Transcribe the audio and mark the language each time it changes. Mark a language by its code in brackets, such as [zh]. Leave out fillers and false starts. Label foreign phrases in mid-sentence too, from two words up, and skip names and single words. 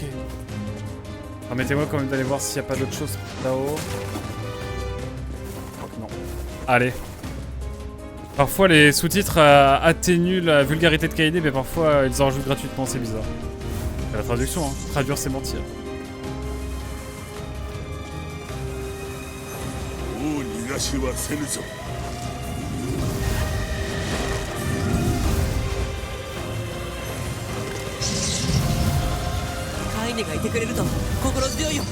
[fr] Permettez-moi quand même d'aller voir s'il n'y a pas d'autre chose là-haut. Je crois que non. Allez. Parfois les sous-titres atténuent la vulgarité de Kaede, mais parfois ils en rajoutent gratuitement, c'est bizarre. C'est la traduction, hein. Traduire c'est mentir. [ja] もう逃がしはせぬぞカイネがいてくれると心強いよ。